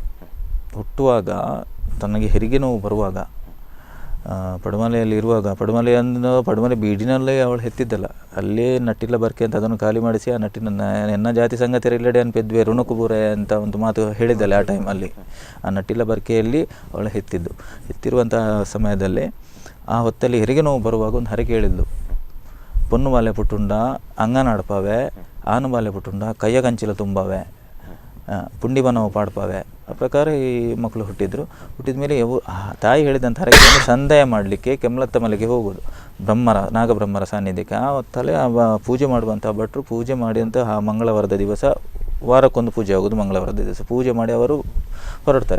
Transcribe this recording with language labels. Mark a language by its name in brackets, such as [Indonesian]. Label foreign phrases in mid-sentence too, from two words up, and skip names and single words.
[Kannada] ಹುಟ್ಟುವಾಗ ತನಗೆ ಹೆರಿಗೆ ನೋವು ಬರುವಾಗ ಪಡುಮಲೆಯಲ್ಲಿ ಇರುವಾಗ, ಪಡುಮಲೆ ಬೀಡಿನಲ್ಲೇ ಅವಳು ಹೆತ್ತಿದ್ದಲ್ಲ, ಅಲ್ಲೇ ನಟ್ಟಿಲ್ಲ ಬರ್ಕೆ ಅಂತ ಅದನ್ನು ಖಾಲಿ ಮಾಡಿಸಿ ಆ ನಟ್ಟಿನ [Tulu] ಎನ್ನ ಜಾತಿ ಸಂಗತಿಯರಿಲ್ಲಡೆ ಅನ್ಪೆದ್ವೆ ಋಣಕುಬೂರೆ [Kannada] ಅಂತ ಒಂದು ಮಾತು ಹೇಳಿದ್ದಲ್ಲ ಆ ಟೈಮಲ್ಲಿ. ಆ ನಟ್ಟಿಲ್ಲ ಬರ್ಕೆಯಲ್ಲಿ ಅವಳು ಹೆತ್ತಿರುವಂಥ ಸಮಯದಲ್ಲಿ ಆ ಹೊತ್ತಲ್ಲಿ ಹೆರಿಗೆ ನೋವು ಬರುವಾಗ ಒಂದು ಹರಕೆ ಹೇಳಿದ್ಲು. [Tulu] ಪೊನ್ನು ಬಾಲೆ ಪುಟ್ಟುಂಡ ಅಂಗನಾಡ್ಪವೆ, ಆನು ಬಾಲೆ ಪುಟ್ಟುಂಡ ಕೈಯ ಕಂಚಿಲ ತುಂಬವೆ, ಪುಂಡಿ ಬನವು ಪಾಡ್ಪವೆ. [Kannada] ಆ ಪ್ರಕಾರ ಈ ಮಕ್ಕಳು ಹುಟ್ಟಿದ ಮೇಲೆ ತಾಯಿ ಹೇಳಿದಂಥ ಹರಕೆಯನ್ನು ಸಂದಾಯ ಮಾಡಲಿಕ್ಕೆ ಕೆಮ್ಮಲತ್ತ ಮಲೆಗೆ ಹೋಗೋದು, ನಾಗಬ್ರಹ್ಮರ ಸಾನ್ನಿಧ್ಯಕ್ಕೆ. ಆ ಹೊತ್ತಲ್ಲೇ ಪೂಜೆ ಮಾಡುವಂಥ ಭಟ್ರು ಪೂಜೆ ಮಾಡಿದಂಥ ಆ ಮಂಗಳವಾರದ ದಿವಸ, ವಾರಕ್ಕೊಂದು ಪೂಜೆ ಆಗೋದು ಮಂಗಳವಾರದ ದಿವಸ, ಪೂಜೆ ಮಾಡಿ ಅವರು ಹೊರಡ್ತಾರೆ.